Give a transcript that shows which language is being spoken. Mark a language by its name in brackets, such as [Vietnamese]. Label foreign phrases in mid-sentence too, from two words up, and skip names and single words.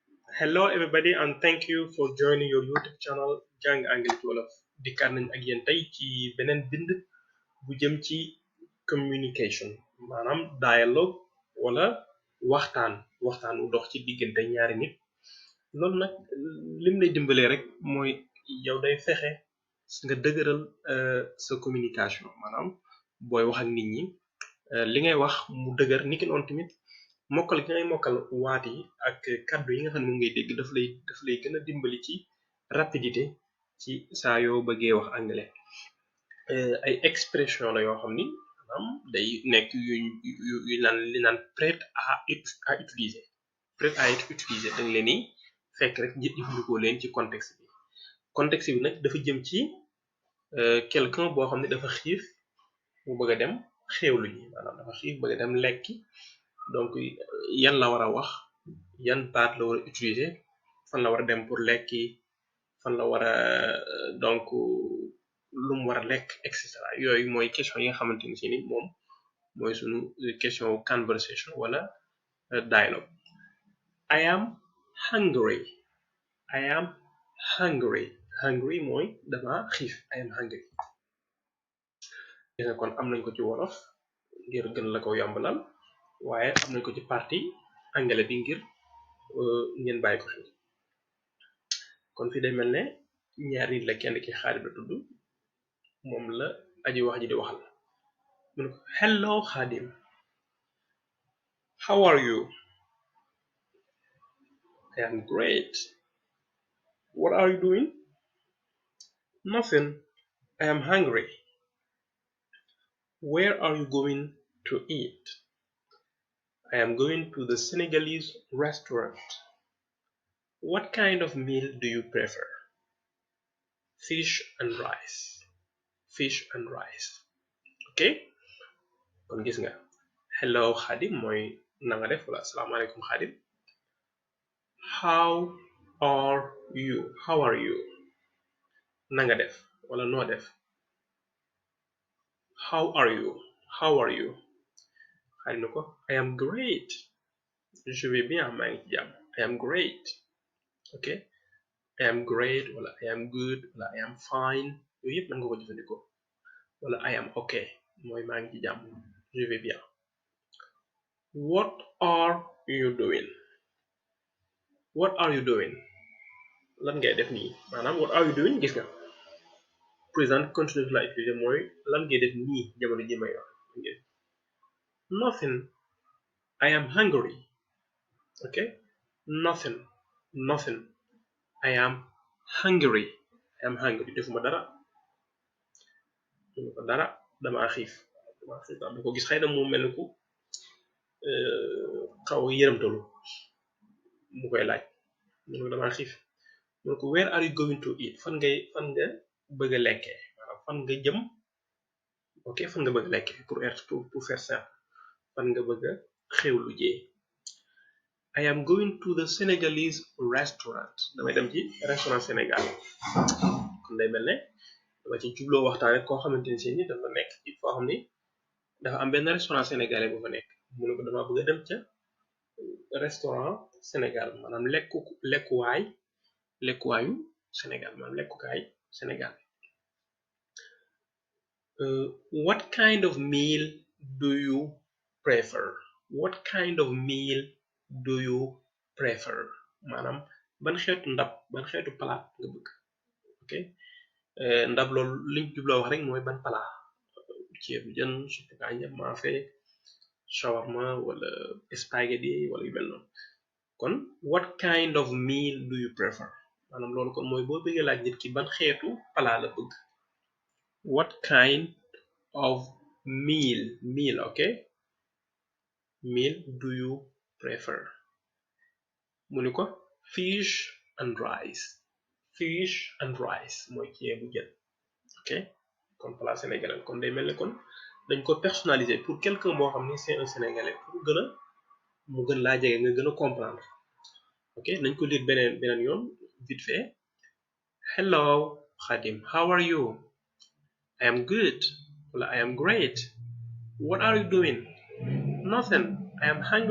[English] Hello everybody and thank you for joining your YouTube channel [Wolof] Jàng Anglais ci Wolof dikkaat nañ ak yéen tey ci beneen bind bu jëm ci communication maanaam dialogue wala waxtaan wu dox ci diggante ñaari nit loolu nag lim lay dimbalee rek mooy yow day fexe nga dëgëral sa communication maanaam booy wax ak nit ñi li ngay wax mu dëgër niki noonu tamit mokkal gi ngay mokkal waat yi ak kàddu yi nga xam ne moom ngay dégg daf lay gën a dimbali ci rapidité ci saa yoo bëggee wax anglais ay expression la yoo xam ni maanaam day nekk yu naan li naan [French] prête à utiliser prête à être [Wolof] utilisé dañ leen ni fekk rek jëfandikoo leen ci contexte bi nag dafa jëm ci quelqu'un boo xam ne dafa xiif mu bëgg a dem xéewlu ji maanaam dafa xiif bëgg a dem lekki donc yan la war a wax yan baat la war a utiliser fan la war a dem pour lekki fan la war a donc lu mu war a lekk [French] et cetera [Wolof] yooyu mooy question yi nga xamante ni si ni moom mooy sunu question conversation wala dialogue. [English] I am hungry. I am hungry. [Wolof] Hungry mooy dama xiif. [English] I am hungry. [Wolof] kon am nañ ko ci wolof ngir gën la ko yombalal waaye am nañ ko ci partie anglais bi ngir ngeen bàyyi ko xel kon fi day mel ne ñaari nit la kenn ki Xaadim la tudd moom la aji wax ji di waxal mu ne ko hello Xaadim, [English] how are you? I am great. What are you doing? Nothing. I am hungry. Where are you going to eat? I am going to the Senegalese restaurant. What kind of meal do you prefer? Fish and rice. Fish and rice. Okay? [Wolof] kon gis nga hello Xaadim mooy na nga def wala asalaamaaleykum Xaadim. [English] How are you [Wolof] na nga def wala noo def. [English] How are you Xaadim [Wolof] na ko [English] I am great. [French] Je vais bien [Wolof] maa ngi ci jàmm. [English] I am great. Okay, I am great [Wolof] wala [English] I am good [Wolof] wala [English] I am fine [Wolof] yooyu yëpp mën nga ko jëfandikoo wala [English] I am okay [Wolof] mooy maa ngi ci jàmm. [French] Je vais bien. [English] What are you doing? What are you doing? [Wolof] lan ngay def nii maanaam [English] what are you doing [Wolof] gis nga [French] présent continu [Wolof] la utiliser mooy lan ngay def nii jamono ji may wax. [English] Nothing. I am hungry. Okay, nothing. I am hungry. [Wolof] defuma dara dama xiif da ko gis xëy na mu mel ni ku xaw a yërëmtalu mu koy laaj mu ne ko dama xiif mu ne ko [English] where are you going to eat [Wolof] fan nga bëgg a lekkee maanaam fan nga jëm. ok fan nga bëgg a lekkee [French] pour faire simple [Wolof] fan nga bëgg a xewlu jee. [English] I am going to the Senegalese restaurant [Wolof] damay dem ci restaurant Sénégal kon day mel ne dama ci jubloo waxtaane koo xamante ni si ni dafa nekk ci foo xam ni dafa am benn [French] restaurant sénégalais [Wolof] bu fa nekk mu ne ko dama bëgg a dem ca restaurant Sénégal maanaam lekkuwaayu Sénégal maanaam lekkukaay Sénégal. [English] What kind of meal do you prefer? What kind of meal do you prefer? [Wolof] maanaam ban xeetu palaat nga bëgg. ok ndab loolu liñ jubloo wax rek mooy ban palaat ceebu jën suppu kànja maafe shawarma wala spaghetti wala yu mel noonu kon [English] what kind of meal do you prefer [Wolof] maanaam loolu kon mooy boo bëggee laaj nit ki ban xeetu palaat la bëgg. [English] What kind of meal okay meal do you prefer [Wolof] mu ni ko [English] fish and rice [Wolof] mooy ceebu jën. ok kon [French] plat sénégalais [Wolof] kon day mel ne kon dañ ko personnaliser [French] pour quelqu'un [Wolof] boo xam ni [French] c'est un sénégalais [Wolof] pour mu gën laa jege nga gën a comprendre. ok nañ ko lire beneen yoon [French] vite fait. [English] Hello Khadim, how are you? I am good wala I am great. What are you doing? Nothing. I am hungry.